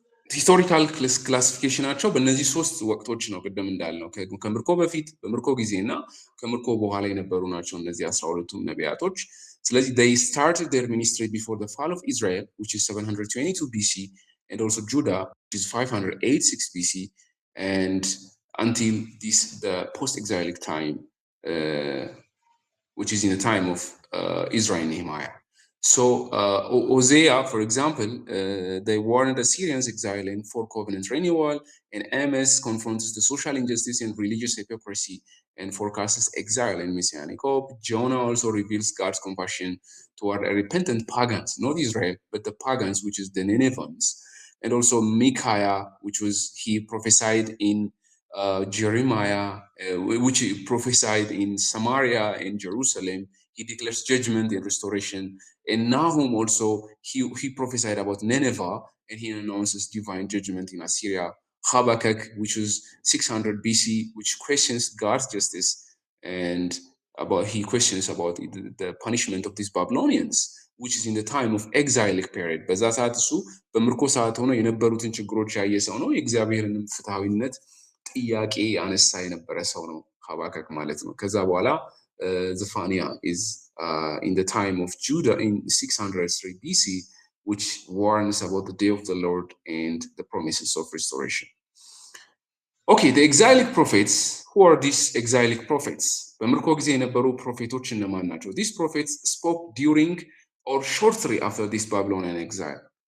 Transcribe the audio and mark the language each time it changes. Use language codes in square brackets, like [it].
[am] ሂስቶሪካል ክላሲፊኬሽናቸው በእነዚህ ሶስት ወቅቶች ነው ቅድም እንዳልነው ከምርኮ በፊት በምርኮ ጊዜና ከምርኮ በኋላ የነበሩ ናቸው እነዚህ 12ቱም ነቢያቶች ስለዚህ [en] they started their ministry before the fall of Israel which is 722 BC and also Judah which is 586 BC and until the post-exilic time which is in the time of Ezra and Nehemiah. So Hosea, for example, they warned Assyrians exiling for covenant renewal, and Amos confronts the social injustice and religious hypocrisy and forecasts exile and messianic hope. Jonah also reveals God's compassion toward repentant pagans, not Israel, but the pagans, which is the Ninevians. And also Micaiah, which was he prophesied in Jeremiah, which he prophesied in Samaria and Jerusalem. He declares judgment and restoration. And Nahum also, he prophesied about Nineveh, and he announces divine judgment in Assyria. Habakkuk, which was 600 BC, which questions God's justice, and he questions about the punishment of these Babylonians, which is in the time of exilic period. [am] በዛ ሰዓት እሱ በምርኮ ሰዓት ሆኖ የነበሩትን ችግሮች ያየ ሰው ነው። የእግዚአብሔርን ፍትሃዊነት ጥያቄ አነሳ የነበረ ሰው ነው ሀባከክ ማለት ነው። ከዛ በኋላ [en] Zephaniah is in the time of Judah in 603 BC, which warns about the day of the Lord and the promises of restoration. Okay, the exilic prophets. Who are these exilic prophets? [am] በምርኮ ጊዜ የነበሩ ፕሮፌቶች እነማን ናቸው? [en] These prophets spoke during or shortly after this Babylonian exile.